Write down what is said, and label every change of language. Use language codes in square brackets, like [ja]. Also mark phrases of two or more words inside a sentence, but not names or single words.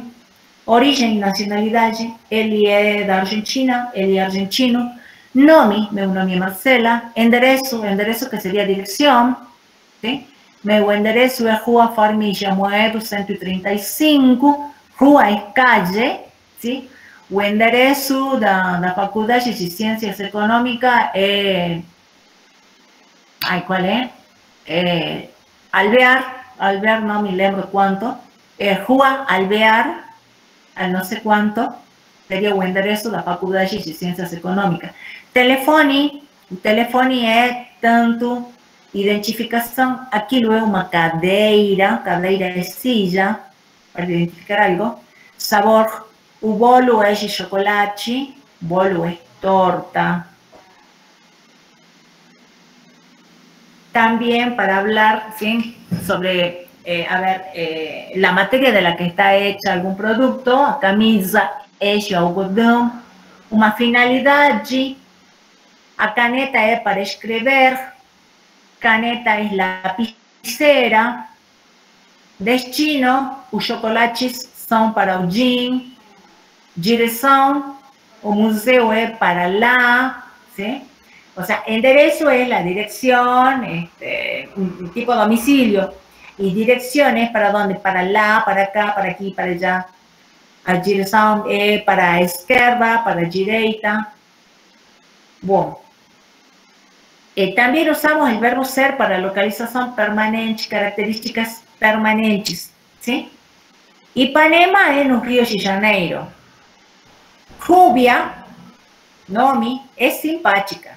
[pt] Origem e nacionalidade, ele é da Argentina, ele é argentino. Nome, meu nome é Marcela. Endereço que seria direção, ¿sí? Meu endereço é Rua Farmilla Moedo 135, rua é calle, ¿sí? O endereço da Faculdade de Ciências Econômicas é... Ai, qual é? É Alvear, não me lembro quanto. É Rua Alvear, al não sei quanto, seria o endereço da Faculdade de Ciências Econômicas. Telefone, o telefone é tanto identificação, aquilo é uma cadeira é silla, para identificar algo. Sabor, o bolo é de chocolate, bolo é torta. [es] También para hablar, ¿sí?, sobre, la materia de la que está hecha algún producto, [pt] a camisa é de algodão, uma finalidade, a caneta é para escrever, caneta é lapicera, destino, os chocolates são para o gin, direção, o museu é para lá, [es] ¿sí? O sea, enderezo es la dirección, un tipo de domicilio. Y direcciones para dónde, [pt] para lá, [es] para acá, para aquí, para allá. [pt] A direção é para a esquerda, para a direita. Bom. [es] También usamos el verbo ser para localización permanente, características permanentes, ¿sí? Ipanema es en Río de Janeiro. Rubia, Nomi, es simpática.